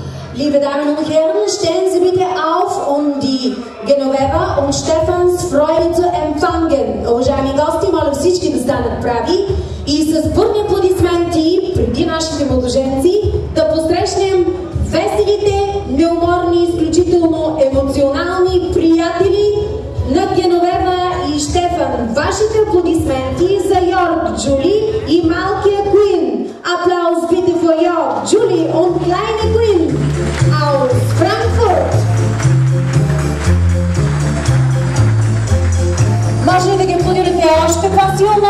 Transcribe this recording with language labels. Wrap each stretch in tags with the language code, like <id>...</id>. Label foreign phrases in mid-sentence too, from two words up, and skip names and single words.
<de>Liebe Damen und Herren, stellen Sie bitte auf, um die Genoveva und Stefans Freude zu empfangen.</de> <bg>Уважаеми гости, моля всички да станат прави и с бурни аплодисменти преди нашите младоженци да посрещнем веселите, неуморни, изключително емоционални приятели на Genoveva и Stefan. Вашите аплодисменти за Jörg, Julie и малкия Quinn.</bg> <de>Applaus bitte für Jörg, Julie und kleine Quinn aus Frankfurt.</de> <bg>Може ли да ги аплодирате още по-силно?</bg>